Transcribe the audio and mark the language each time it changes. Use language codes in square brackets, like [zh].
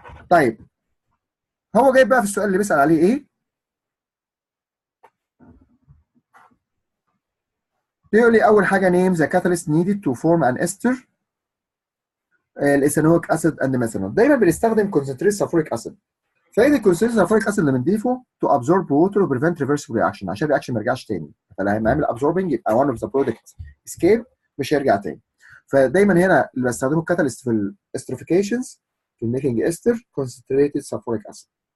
[ar] طيب هو جايب بقى في السؤال اللي بيسأل عليه ايه؟ بيقول لي اول حاجه [en] name the catalyst needed to form an ester [ar] الايثانويك اسيد اند ميثانول. دايما بنستخدم concentrated sulfuric acid. فايده concentrated sulfuric acid اللي بنضيفه [en] to absorb water [ar] و [en] prevent reversible reaction [ar] عشان الرياكشن ما يرجعش تاني. فلما يعمل absorbing يبقى [en] one of the product escape [ar] مش هيرجع تاني. فدايما هنا اللي بستخدمه الكاتاليست في الاستريفيكيشنز في الميكنج استر concentrated sulfuric acid.